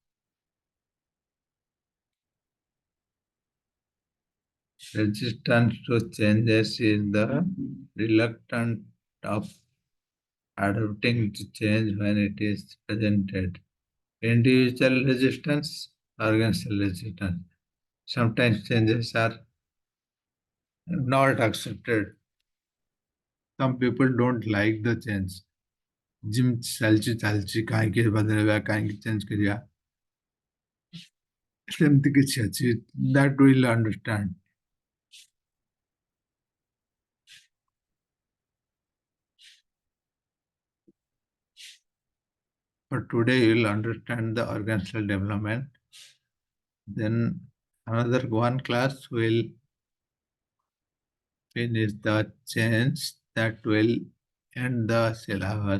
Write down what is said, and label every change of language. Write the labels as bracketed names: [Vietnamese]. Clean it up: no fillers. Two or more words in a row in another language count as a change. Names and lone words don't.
[English] Resistance to changes is the reluctance of adapting to change when it is presented. Individual resistance, organizational resistance. Sometimes changes are not accepted. Some people don't like the change. [Odia] जिम ଚାଲିଛି କାହିଁକି ବଦଳେଇବା କାହିଁକି ଚେଞ୍ଜ କରିବା ସେମିତି କିଛି ଅଛି [English] that will understand. But today you will understand the organizational development. Then another one class will finish the change that will end the syllabus.